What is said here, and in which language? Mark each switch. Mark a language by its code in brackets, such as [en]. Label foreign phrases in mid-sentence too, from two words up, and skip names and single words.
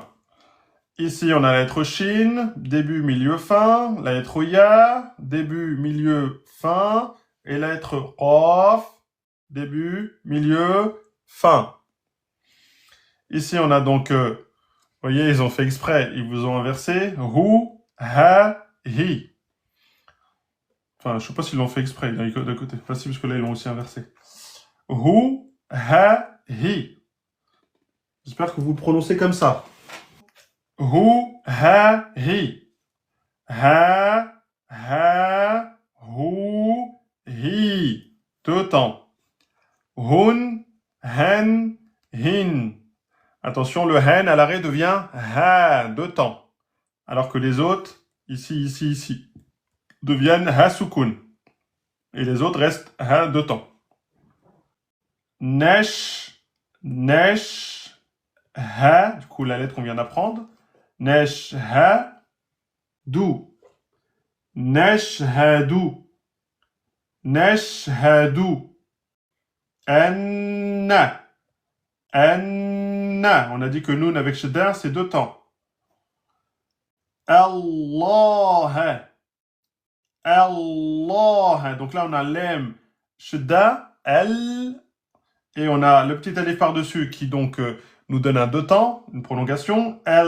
[fr] Ici, on a la lettre Shin, début, milieu, fin. La lettre Ya, début, milieu, fin. Et la lettre Qaf, début, milieu, fin. Ici, on a donc, vous voyez, ils ont fait exprès, ils vous ont inversé. [ar] Hu, ha, hi. [fr] Enfin, je sais pas s'ils l'ont fait exprès, de côté. Enfin, si, parce que là, ils l'ont aussi inversé. [ar] Hu, ha, hi. [fr] J'espère que vous le prononcez comme ça. [ar] Hu, ha, hi. Ha, ha, hu, hi. [fr] Deux temps. [ar] Hun, hen, hin. [fr] Attention, le hen à l'arrêt devient ha, deux temps. Alors que les autres, ici, deviennent ha sukun. Et les autres restent ha, deux temps. [ar] Nesh, nesh, ha. [fr] Du coup, la lettre qu'on vient d'apprendre. [ar] Nesh, ha, dou. Nashhadu. Nashhadu. Anna. Anna. [fr] On a dit que noun avec shadda, c'est deux temps. Allah. Allah. Donc là, on a l'em shadda, el. Et on a le petit alif par-dessus qui donc nous donne un deux temps, une prolongation.